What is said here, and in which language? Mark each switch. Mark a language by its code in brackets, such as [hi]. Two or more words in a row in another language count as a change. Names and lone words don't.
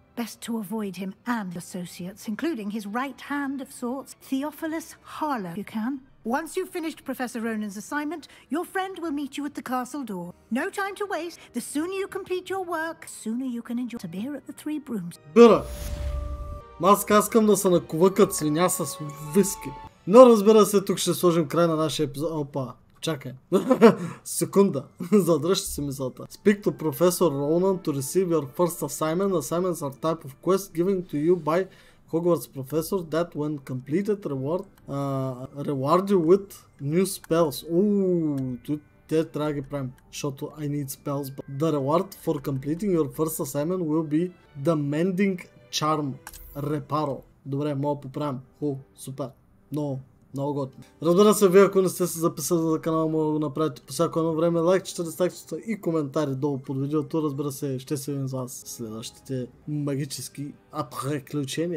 [en] Best to avoid him and associates, including his right hand of sorts, Theophilus Harlow, you can. Once you've finished Professor Ronan's assignment, your friend will meet you at the castle door. No time to waste. The sooner you complete your work, the sooner you can enjoy a beer at the Three Brooms. [bg] Бира! Аз искам да се накува като свиня с виски. Но разбира се, тук ще сложим край на нашия епизод. Опа, чакай. Секунда. Задръжте си мисълта. [en] Speak to Professor Ronan to receive your first assignment. Assignments are type of quest given to you by Hogwarts professor that when completed reward you with new spells. [bg] Те трябва да ги правим, защото [en] I need spells. But the reward for completing your first assignment will be the Mending Charm. [bg] Репаро. Добре, мога да поправим. Супер. Но Много готино. Разбира се, вие ако не сте се записали за канала, може да го направите по всяко едно време. Лайк, четирестакчета и коментари долу под видеото. Разбира се, ще се видим с вас следващите магически приключения.